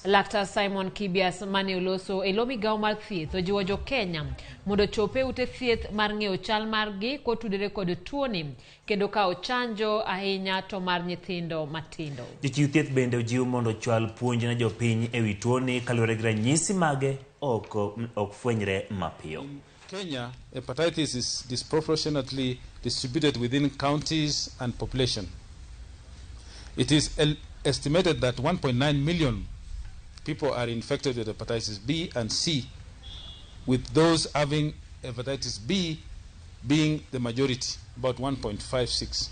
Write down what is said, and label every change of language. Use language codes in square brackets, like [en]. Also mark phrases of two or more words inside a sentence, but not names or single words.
[luo] Laktar Simon Kibias mane oloso elomi gaw mar thieth ojiwo jo Kenya mondo chope ute thieth mar ng'eyo chal margi kotudore kod tuoni kendo kawo chanjo ahinya to mar nyithindo matindo. Jochiw thieth bende ojiw mondo chwal puonj ne jopiny ewi tuoni kaluwore gi ranyisi mage ok fwenyre mapiyo. [en] Kenya, hepatitis is disproportionately distributed within counties and population. It is estimated that 1.9 million people are infected with hepatitis B and C, with those having hepatitis B being the majority, about 1.56.